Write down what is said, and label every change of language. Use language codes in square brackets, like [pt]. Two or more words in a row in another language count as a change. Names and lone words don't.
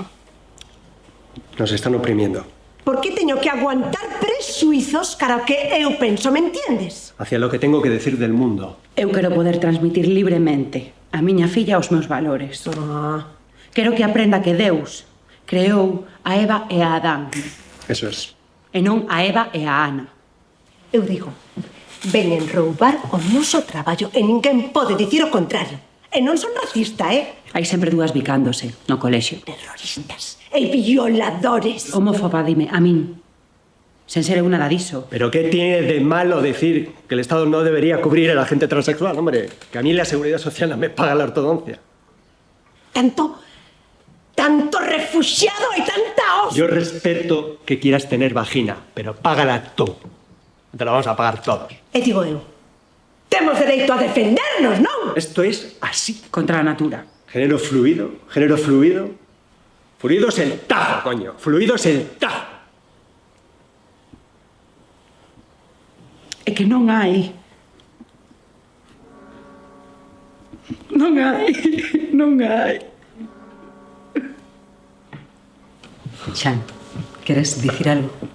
[es] Nos están oprimiendo. [gl] Por que teño que aguantar presuizos cara ao que eu penso, [es] me entiendes? Hacia lo que tengo que decir del mundo. [gl] Eu quero poder transmitir libremente a miña filla os meus valores. Quero que aprenda que Deus creou a Eva e a Adán. [es] Eso es. [gl] E non a Eva e a Ana. Eu digo, veñen roubar o noso traballo e ninguén pode dicir o contrario. E non son racista, Hai sempre dúas bicándose no colexio. Terroristas e violadores. Homófoba, dime, a min. Sen ser eu nada diso. [es] ¿Pero qué tiene de malo decir que el Estado no debería cubrir a la gente transexual? Hombre, que a mí la Seguridad Social no me paga la ortodoncia. [gl] Tanto refugiado e tanta [es] Yo respeto que quieras tener vagina, pero págala tú. Te la vamos a pagar todos. [gl] E digo eu, temos dereito a defendernos, non? [es] Esto es así. [gl] Contra a natura. [es] Género fluido, género fluido. Fluido es el tajo, coño. Fluido es el tajo. [gl] É que non hai. Non hai. Non hai. Xan, queres dicir algo?